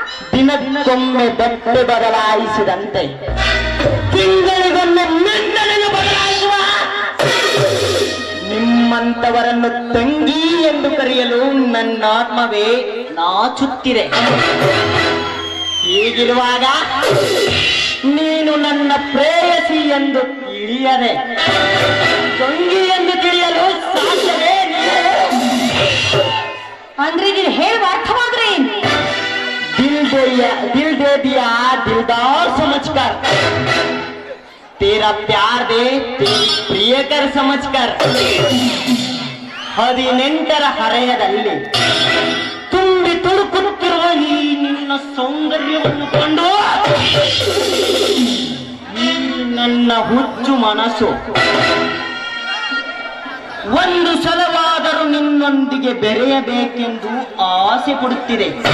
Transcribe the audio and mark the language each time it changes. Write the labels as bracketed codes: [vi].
[kn] ದಿನಕ್ಕೊಮ್ಮೆ ಬಟ್ಟೆ ಬದಲಾಯಿಸಿದಂತೆ ತಿಂಗಳಿಗೊಮ್ಮೆ ಮಂಡಲನ್ನು ಬದಲಾಯಿಸುವ ನಿಮ್ಮಂತವರನ್ನು ತಂಗಿ ಎಂದು ಕರೆಯಲು ನನ್ನ ಆತ್ಮವೇ ನಾಚುತ್ತಿದೆ. ಹೀಗಿರುವಾಗ ನೀನು ನನ್ನ ಪ್ರೇಯಸಿ ಎಂದು ತಿಳಿಯದೆ ತಂಗಿ ಎಂದು ತಿಳಿಯಲು ಸಾಧ್ಯವೇ? ಅಂದ್ರೆ ನೀನು ಹೇಳುವ ಅರ್ಥವಾದ್ರೆ ಏನು? [hi] दिल दे दिया दिलदार समझकर, तेरा प्यार दे तेरी प्रियकर समझकर. [kn] 18ರ ಹರೆಯದಲ್ಲಿ ತುಂಬಿ ತುಳುಕುತ್ತಿರುವ ಈ ನಿನ್ನ ಸೌಂದರ್ಯವನ್ನು ಕಂಡು ಈ ನನ್ನ ಹುಚ್ಚು ಮನಸ್ಸು ಒಂದು ಸಲವಾದರೂ ನಿನ್ನೊಂದಿಗೆ ಬೆರೆಯಬೇಕೆಂದು ಆಸೆ ಪಡುತ್ತಿದೆ.